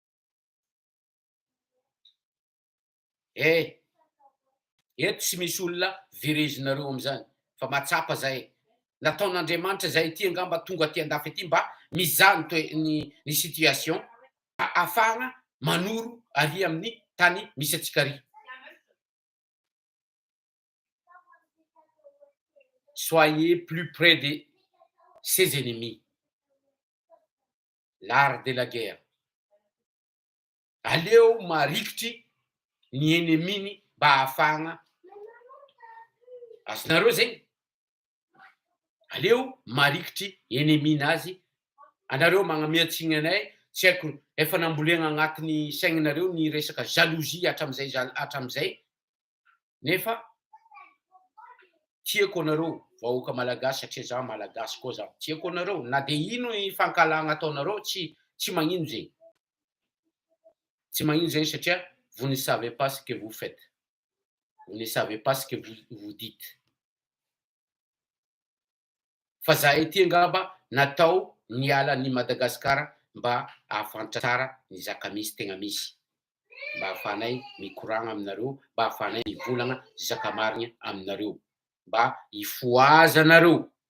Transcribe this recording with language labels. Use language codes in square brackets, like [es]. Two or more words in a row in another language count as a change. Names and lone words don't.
[mg] Eto tsy misy olona verezinareo am'zany fa matsapa zahay. Nataon'Andriamanitra zahay ty angamba tonga aty andafy aty mba mizaha ny situation ahafahana manoro ary amin'ny tany misy atsika ary. [fr] Soyez plus près de ses ennemis. L'art de la guerre. [mg] Aleo marikitry ny enneminy mba ahafahana. Azonareo zegny. Aleo marikitry enneminazy. Anareo magnamiatsiny anay, tsy haiko efa nambolena agnatin'ny saigninareo ny resaka jalousie hatram'izay. Nefa tiako anareo vahoaka malagasy satria za malagasy koa za. Tiako anareo na de ino fankalagna ataonareo tsy magnino zegny. Tsy magnino zegny satria [fr] vous ne savez pas ce que vous faites. Vous ne savez pas ce que vous dites. [mg] Fa zahay ty angamba natao niala ny Madagasikara mba ahafantatra tsara ny zakamisy tegna misy. Mba ahafahanay mikoragna aminareo, mba ahafahanay mivolagna zakamarigna aminareo. Mba hifoaza anareo.